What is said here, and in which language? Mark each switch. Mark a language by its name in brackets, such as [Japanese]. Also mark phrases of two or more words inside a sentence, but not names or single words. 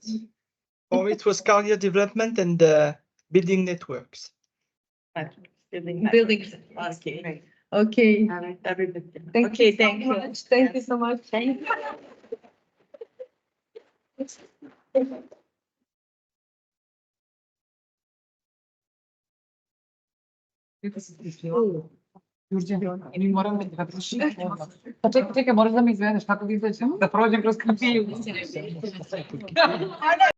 [English] For it was career development and building networks. Building. Okay. Okay. Everybody. Thank you so much. Thank you so much. Thank you. [Serbian] Djurdja, mi moramo da Pa čekaj, moraš da mi izvedeš kako da izađemo, da prođem kroz kapiju.